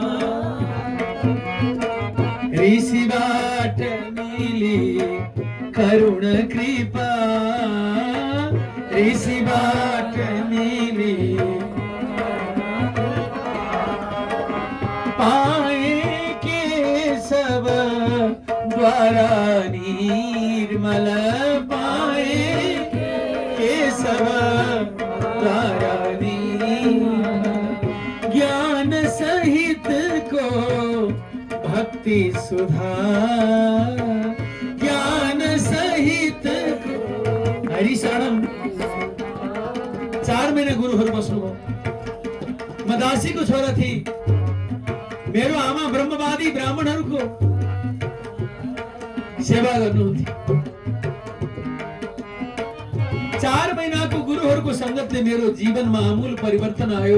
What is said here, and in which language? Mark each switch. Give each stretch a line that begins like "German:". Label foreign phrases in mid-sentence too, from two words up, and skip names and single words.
Nepali: ऋषि बाट मिली करुण कृपा, ऋषि बाट मिली पाए के सब द्वारा निर्मल, पाए के सब द्वारा निर्मल। ज्ञान सहित को भक्ति सुधा, ज्ञान सहित को। हरिशरणम 4 महीने गुरुहरू बस्नुभयो। म दासीको छोरा थिएँ। मेरो आमा ब्रह्मवादी ब्राह्मणहरूको सेवा गर्नुहुन्थ्यो। 4 महिनाको गुरुहरूको संगतले मेरो जीवनमा आमूल परिवर्तन आयो।